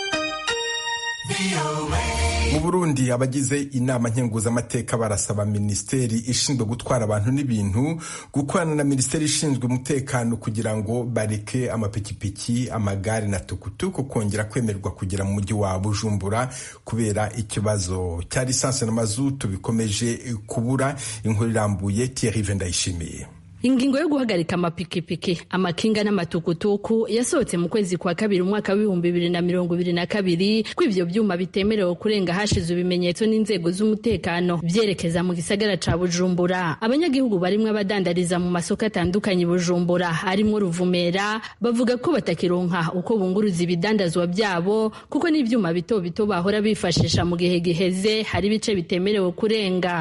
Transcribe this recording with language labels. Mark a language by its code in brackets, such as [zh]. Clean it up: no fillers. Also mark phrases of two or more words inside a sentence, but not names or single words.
[rw] Mu Burundi, abagize inama nkenguzamateka barasaba minisiteri ishinzwe gutwara abantu n'ibintu gukorana na minisiteri ishinzwe umutekano kugira ngo bareke amapikipiki, amagare na tukutuku kongera kwemerwa kugera mu mujyi wa Bujumbura kubera ikibazo cya lisansi na mazutu bikomeje kubura. Inkuru irambuye Thierry Vendayishimiye. [rn] Ingingo yo guhagarika amapikipiki, amakinga n'amatukutuku yasohotse mu kwezi kwa kabiri umwaka w'2022 ko ivyo vyuma bitemerewe kurenga hashize ibimenyetso n'inzego z'umutekano vyerekeza mu gisagara ca Bujumbura. Abanyagihugu barimwe abadandariza mu masoko atandukanye Bujumbura harimo Ruvumera bavuga ko batakironka uko bunguruza ibidandazwa byabo kuko n'ivyuma bito bito bahora bifashisha mu gihe giheze hari bice bitemerewe kurenga.